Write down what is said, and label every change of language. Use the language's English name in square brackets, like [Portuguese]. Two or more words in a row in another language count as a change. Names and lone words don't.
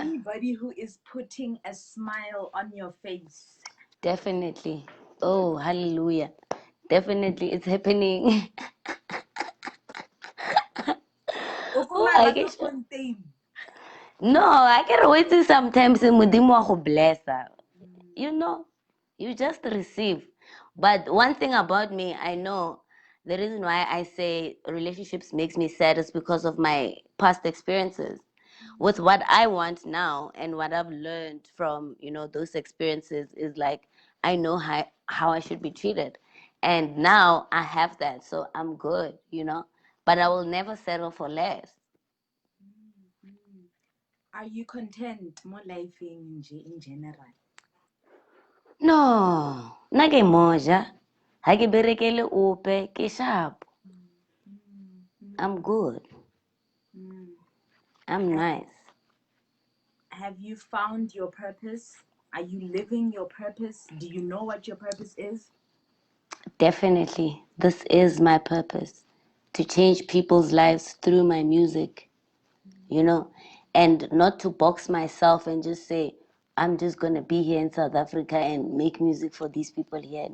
[English] anybody who is putting a smile on your face? definitely. Oh, hallelujah. Definitely, it's happening. Oh, I guess. Contain. No, I can wait till sometimes [Tswana] Modimo wa go blessa. [English] You know, you just receive. But one thing about me, I know the reason why I say relationships makes me sad is because of my past experiences. With what I want now and what I've learned from, those experiences is like I know how I should be treated. And now I have that, so I'm good. But I will never settle for less. Are you content more life in general? No, [Tswana] nna ke moja. Ha ke berekele ope, ke sharp. [English] I'm good. I'm Have, nice. have you found your purpose? Are you living your purpose? Do you know what your purpose is? Definitely, this is my purpose to change people's lives through my music, and not to box myself and just say, I'm just going to be here in South Africa and make music for these people here.